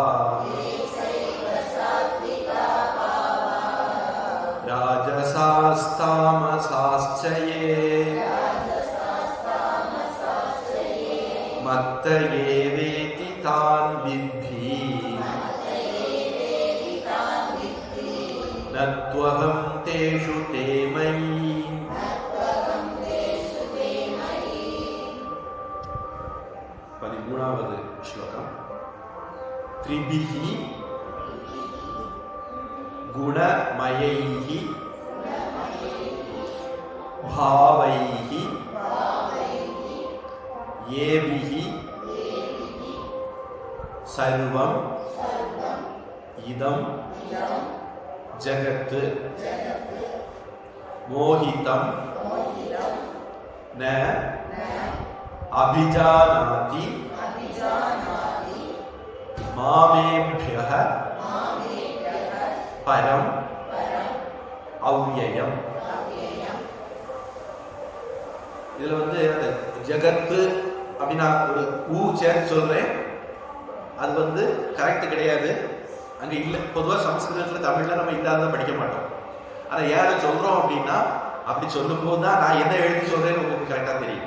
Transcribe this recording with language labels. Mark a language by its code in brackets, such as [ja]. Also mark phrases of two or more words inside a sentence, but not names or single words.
[sa] राजसास्तामसाश्च ये मत्त एवेति तान् विद्धि न त्वहं तेषु ते मयि. [ta] 13வது ஸ்லோகம். [sa] त्रिभिः गुणमयैः भावैहि येभिहि सर्वं इदं जगत् मोहितं न अभिजानाति मामेभ्यः परं अव्ययम्. [ta] இதுல வந்து அந்த ஜகத்து அப்படின்னா ஒரு ஊ சேர்த்து சொல்றேன். அது வந்து கரெக்ட் கிடையாது, அங்க இல்லை. பொதுவாக சமஸ்கிருதத்துல தமிழ்ல நம்ம இல்லாத படிக்க மாட்டோம். ஆனா ஏன் சொல்றோம் அப்படின்னா அப்படி சொல்லும் போது தான் நான் என்ன எழுதி சொல்றேன்னு உங்களுக்கு கரெக்டா தெரியும்.